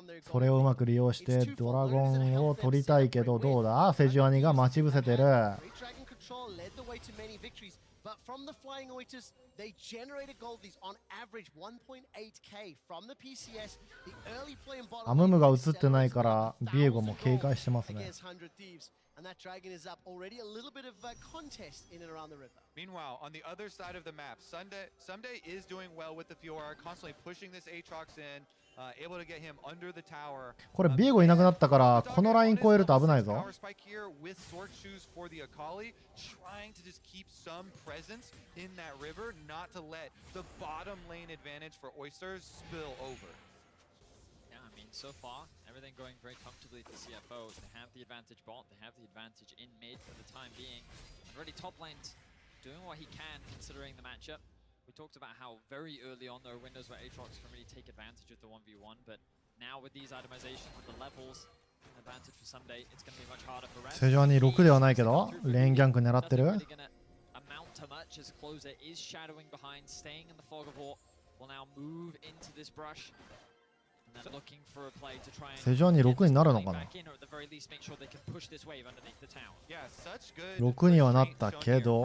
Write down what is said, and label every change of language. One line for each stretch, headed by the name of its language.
Japanese: それをうまく利用してドラゴンを取りたいけどどうだ。セジュアニが待ち伏せてる。
English: control, led the way to many victories. But from the Flying Oiters, they generated gold leads on average 1.8k from the PCS. The early play in bottom
Japanese: アムムが映ってないからビエゴも警戒してますね。
English: against 100 Thieves. And that dragon is up already. A little bit of a contest in and around the river. Meanwhile, on the other side of the map, Sunday is doing well with the Fiora, constantly pushing this Aatrox in, able to get him under the tower.
Japanese: これビエゴいなくなったからこのライン越えると危ないぞ。
English: Power spike here with sword shoes for the Akali, trying to just keep some presence in that river, not to let the bottom lane advantage for Oysters spill over. Yeah, I mean, so far, everything going very comfortably for CFO. They have the advantage bot, they have the advantage in mid for the time being. Already top lane's doing what he can considering the matchup. We talked about how very early on there are windows where Aatrox can really take advantage of the 1v1, but now with these itemizations, with the levels, advantage for Sunday, it's going to be much harder for rest.
Japanese: 正常に6ではないけどレーンギャンク狙ってる。
English: Nothing really gonna amount to much as Closer is shadowing behind, staying in the fog of war, will now move into this brush. And then looking for a play to try and
Japanese: 正常に6になるのかな。
English: back in, or at the very least make sure they can push this wave underneath the tower. Yeah, such good
Japanese: 6にはなったけど